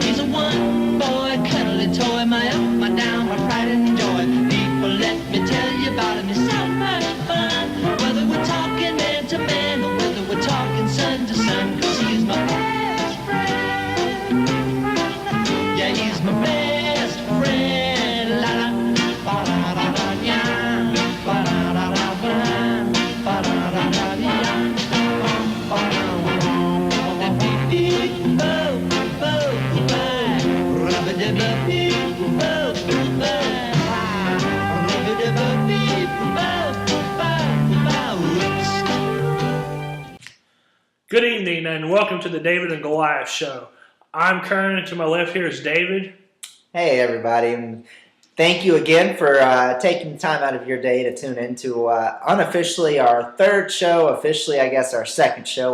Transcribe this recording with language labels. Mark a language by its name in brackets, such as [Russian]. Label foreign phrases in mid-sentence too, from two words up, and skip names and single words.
[English] He's a one-boy cuddly toy, my up, my down, my pride and joy. People, let me tell you about him. He's so much fun. Whether we're talking man to man or whether we're talking son to son, 'cause he's my best friend. Yeah, he's my best friend. La la, ba da da da ya, ba da da da ba, ba da da da ya, ba da da beep beep, bo bo bye, rubba dubba beep, bo bye, rubba dubba beep, bo bye, whoops. Good evening and welcome to the David and Goliath show. I'm Kern and to my left here is David. Hey everybody, and thank you again for taking the time out of your day to tune into unofficially our third show, officially I guess our second show.